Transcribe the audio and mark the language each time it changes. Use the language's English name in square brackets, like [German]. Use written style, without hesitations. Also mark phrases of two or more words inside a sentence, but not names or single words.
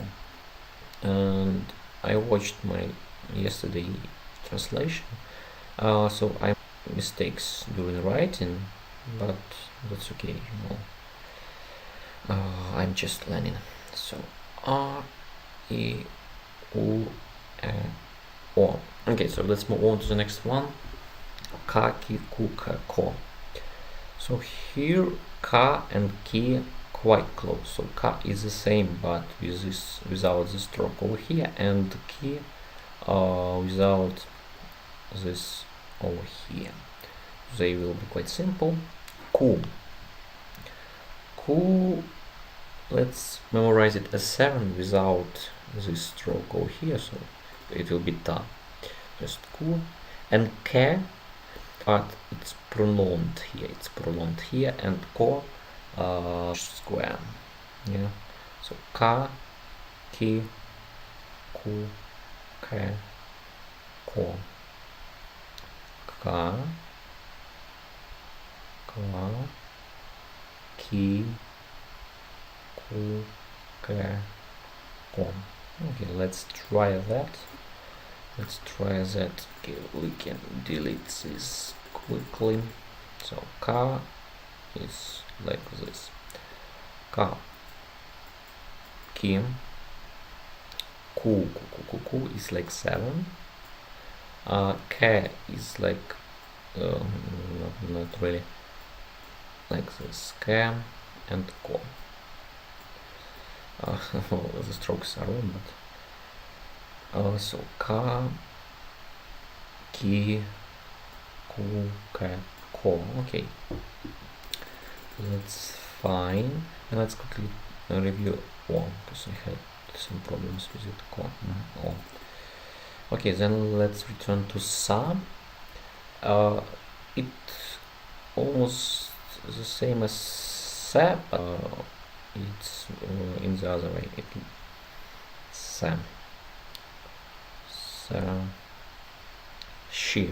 [English] And I watched my yesterday translation, so I mistakes during writing, but that's okay, I'm just learning. So A, I, U, O. Okay, so let's move on to the next one. Kaki, ku, ka, ko. So here ka and ki quite close. So ka is the same but with this without the stroke over here, and ki without this over here. They will be quite simple. Ku. Ku, let's memorize it as 7 without this stroke over here, so it will be ta. Just ku. And ke, but it's prolonged here, and ko square. Yeah. So ka, ki, ku, ke, ko. Ka, ki, ku, ke, ko. Okay, let's try that. Okay, we can delete this quickly. So ka is like this. Ka, ki, ku is like 7. Ke is like not really like this. Ke and ko. The strokes are wrong, but so ka, ki, ku, ke, ko. Okay, that's fine. And let's quickly review O, because I had some problems with it. Ko. O. Okay, then let's return to sa. It almost the same as sa, but it's in the other way. Sa, she.